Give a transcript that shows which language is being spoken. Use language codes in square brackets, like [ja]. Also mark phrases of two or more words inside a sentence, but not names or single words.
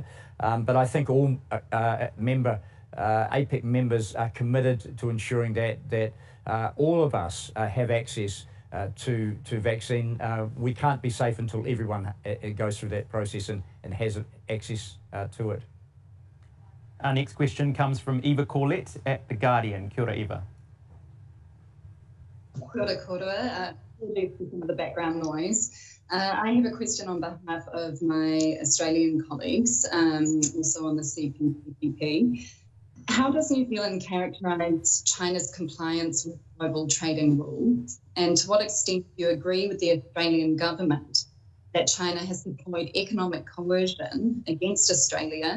[en] But I think all APEC members are committed to ensuring that all of us have access to vaccine. We can't be safe until everyone goes through that process and has access to it. Our next question comes from Eva Corlett at The Guardian. [mi] Kia ora, Eva. Kia ora, kōrua. [en] Apologies for some of the background noise. I have a question on behalf of my Australian colleagues, also on the CPTPP. How does New Zealand characterise China's compliance with global trading rules? And to what extent do you agree with the Australian government that China has deployed economic coercion against Australia?